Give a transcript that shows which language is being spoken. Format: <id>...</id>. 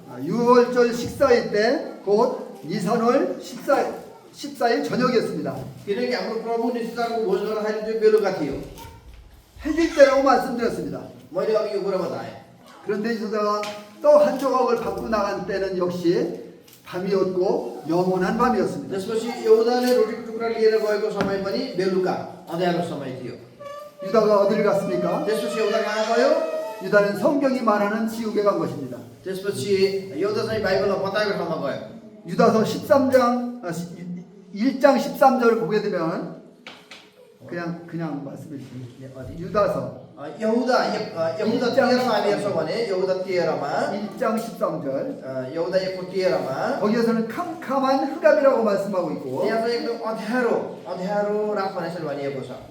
<ko>6월절 식사일 때 곧 니산월 14일 저녁이었습니다.</ko> <ne>किनकि हाम्रो प्रभु निश्चितको भोजन गर्न खाने त्यो बेलुका थियो।</ne> <ko>해질 때라고 말씀드렸습니다.</ko> <ne>मैले अघि यो कुरा बताएँ।</ne> <ko>그런데 유다가 또 한 조각을 받고 나간 때는 역시 밤이었고 영원한 밤이었습니다.</ko> <ne>त्यसपछि यहुदाले रोटीको टुक्रा लिएर गएको समय पनि बेलुका अँध्यारो समय थियो।</ne> <ko>유다가 어디를 갔습니까?</ko> <ne>त्यसपछि यहुदा कहाँ गयो?</ne> <ko>유다는 성경이 말하는 지옥에 간 것입니다.</ko> <ne>त्यसपछि यहुदा चाहिँ बाइबलमा बताएको ठाउँमा गयो।</ne> <ko>유다서 13장 1장 13절을 보게 되면 그냥 말씀해 주세요. 어디? 유다서</ko> <ne>यहुदा 13मा हामी हेर्छौँ भने यहुदा 13मा</ne> <ko>1장 13절</ko> <ne>यहुदा 1को 13मा</ne> <ko>거기에서는 캄캄한 흑암이라고 말씀하고 있고</ko> <ne>यहाँ चाहिँ एकदम अँध्यारो रात भनेर भनिएको छ।</ne>